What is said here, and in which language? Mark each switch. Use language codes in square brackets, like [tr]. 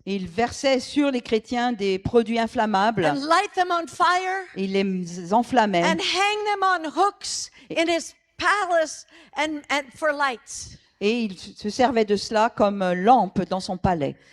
[fr] Et il versait sur les chrétiens des produits inflammables [en] and light them on fire [fr] et il les enflammait [en] and hang them on hooks in his palace and for lights. [fr] et il se servait de cela comme lampe dans son palais.